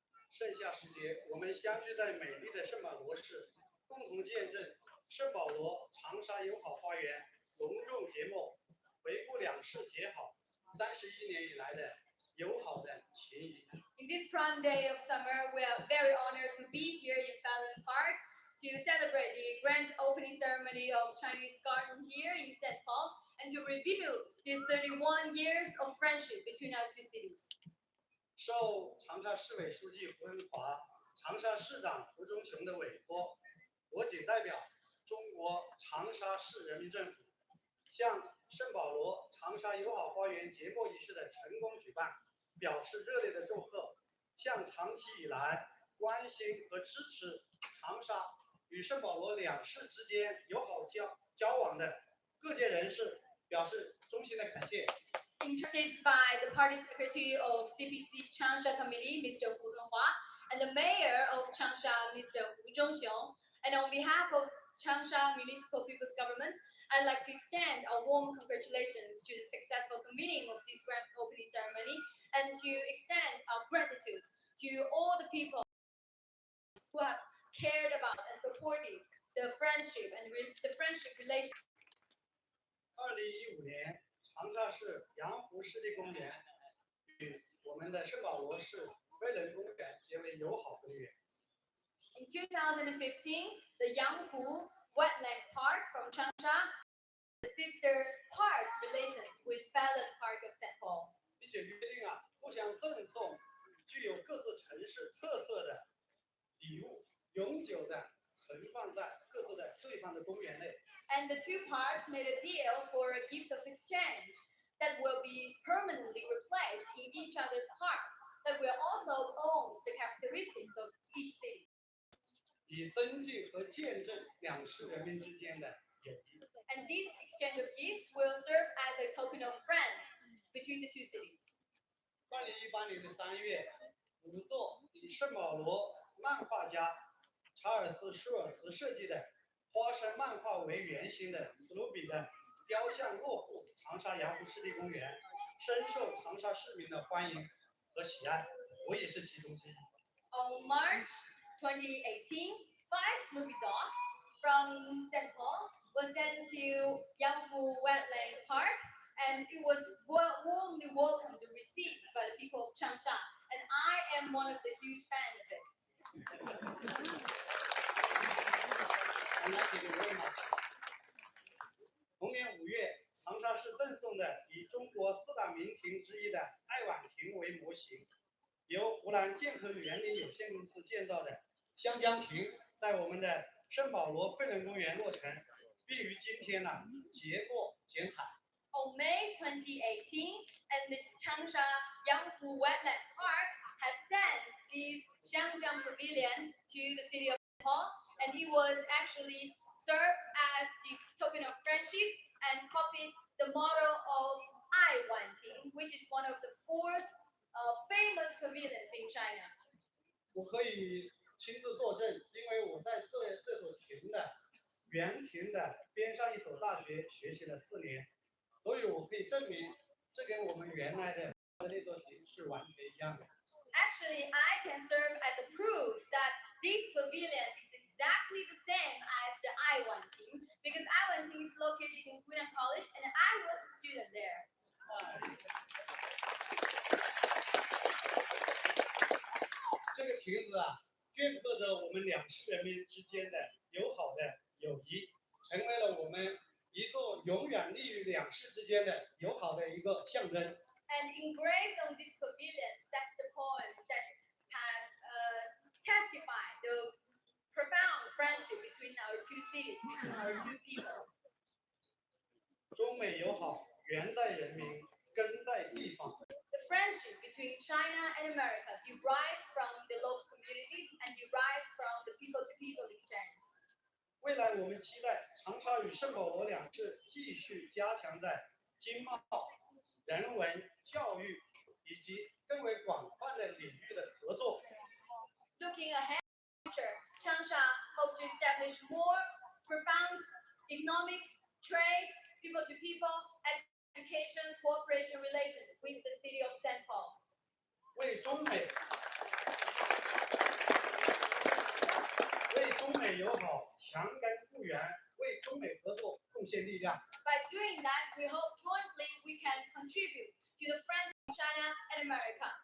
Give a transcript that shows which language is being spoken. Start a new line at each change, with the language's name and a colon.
Chinese: 盛夏时节，我们相聚在美丽的圣保罗市，共同见证圣保罗长沙友好花园隆重揭幕，回顾两市结好31年以来的友好的情谊。
English: in this prime day of summer, we are very honored to be here in Fallon Park to celebrate the grand opening ceremony of Chinese Garden here in St. Paul and to review the 31 years of friendship between our two cities.
Chinese: 受长沙市委书记胡文华、长沙市长胡忠雄的委托，我谨代表中国长沙市人民政府，向圣保罗长沙友好花园揭幕仪式的成功举办表示热烈的祝贺，向长期以来关心和支持长沙与圣保罗两市之间友好交往的各界人士表示衷心的感谢。
English: Interested by the Party Secretary of CPC Changsha Committee, Mr. Hu Hua, and the Mayor of Changsha, Mr. Hu Zhongxiong. And on behalf of Changsha Municipal People's Government, I'd like to extend a warm congratulations to the successful convening of this grand opening ceremony and to extend our gratitude to all the people who have cared about and supported the friendship and the friendship relation.
Chinese: 2015年，长沙市洋湖湿地公园与我们的圣保罗市飞人公园结为友好公园。
English: In 2015, the Yanghu Wetland Park from Changsha, the sister parks relations with Fallon Park of St. Paul.
Chinese: 并且约定互相赠送具有各自城市特色的礼物，永久的存放在各自的对方的公园内。
English: And the two parks made a deal for a gift of exchange that will be permanently replaced in each other's parks that will also own the characteristics of each city.
Chinese: 以增进和见证两市人民之间的友谊。
English: And this exchange of gifts will serve as a token of friends between the two cities.
Chinese: 2018年的3月，5座以圣保罗漫画家查尔斯·舒尔茨设计的花生漫画为原型的史努比的雕像落户长沙洋湖湿地公园，深受长沙市民的欢迎和喜爱，我也是其中之一。
English: On March 2018, 5 Snoopy dogs from St. Paul was sent to Yanghu Wetland Park, and it was warmly welcomed and received by the people of Changsha, and I am one of the huge fans of it. Thank you very much.
Chinese: 同年5月，长沙市赠送的以中国4大名亭之一的爱晚亭为模型，由湖南建科园林有限公司建造的湘江亭，在我们的圣保罗飞人公园落成，并于今天结果剪彩。
English: On May 2018, and the Changsha Yanghu Wetland Park has sent this Xiangjiang Pavilion to the city of Paul, and it was actually served as the token of friendship and copied the motto of I Wanting, which is one of the 4th famous pavilions in China.
Chinese: 我可以亲自作证，因为我在这所亭的原亭的边上一所大学学习了4年，所以我可以证明，这跟我们原来的那座亭是完全一样的。
English: Actually, I can serve as a proof that this pavilion is exactly the same as the I1 team because I1 team is located in Hunan College and I was a student there.
Chinese: 这个亭子啊，镌刻着我们两市人民之间的友好的友谊，成为了我们一座永远立于两市之间的友好的一个象征。
English: And engraved on this pavilion stands the poem that has testified the profound friendship between our two cities, between our two people.
Chinese: 中美友好，源在人民，根在地方。
English: The friendship between China and America derives from the local communities and derives from the people-to-people exchange.
Chinese: 未来我们期待长沙与圣保罗两市继续加强在经贸、人文、教育以及更为广泛的领域的合作。
English: Looking ahead to the future, Changsha hopes to establish more profound economic, trade, people-to-people, education, cooperation relations with the city of St. Paul.
Chinese: 为中美友好强根固源，为中美合作贡献力量。
English: By doing that, we hope jointly we can contribute to the friendship of China and America.